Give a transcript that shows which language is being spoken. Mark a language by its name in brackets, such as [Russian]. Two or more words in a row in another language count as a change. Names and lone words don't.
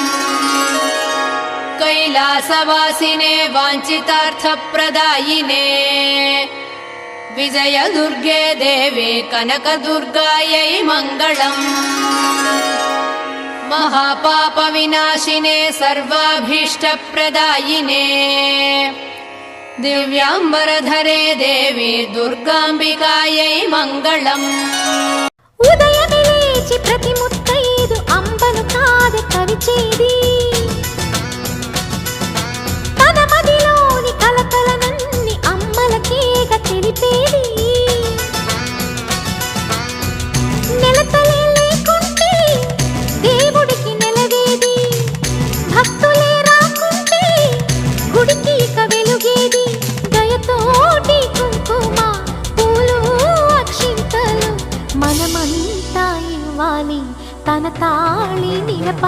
[Sanskrit] कैलासवासिने वाञ्छितार्थप्रदायिने विजयदुर्गे देवी कनकदुर्गायै मङ्गलम्। महापापविनाशिने सर्वाभीष्टप्रदायिने दिव्यांबरधरे देवी दुर्गांबिकायै मंगलम्। [Telugu] ఉదయమే లేచి ప్రతి ముత్తైదు అంబను కాదే కవిచేది తన మదిలోని కలకలనన్ని అమ్మలకేగా తెలిపేది నెలతలే లేకుంటే దేవుడికి నెలవేది భక్తులే రాకుంటే గుడికి ఇక వెలుగేది దయతోటి కుంకుమ పూలు అక్షింతలు మనమంతా ఇవ్వాలి తన తాళి నిలప